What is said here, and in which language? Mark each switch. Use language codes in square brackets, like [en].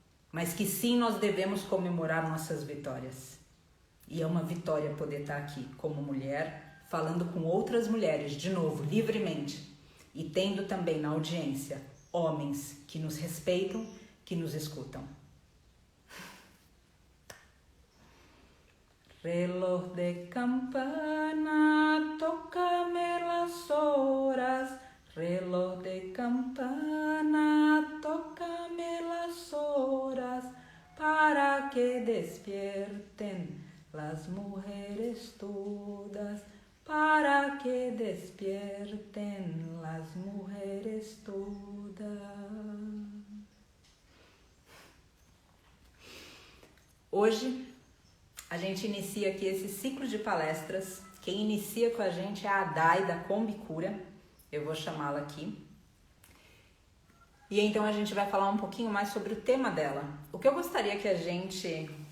[pt] Mas que sim, nós devemos comemorar nossas vitórias. E é uma vitória poder estar aqui como mulher, falando com outras mulheres, de novo, livremente. E tendo também na audiência homens que nos respeitam, que nos escutam. [es] Reloj de campana, tócame las horas. Reloj de campana, tócame las horas, para que despierten las mujeres todas, para que despierten las mujeres todas. [pt] Hoje a gente inicia aqui esse ciclo de palestras. Quem inicia com a gente é a Dai da Combicura. Eu vou chamá-la aqui. E então a gente vai falar um pouquinho mais sobre o tema dela. O que eu gostaria que a gente...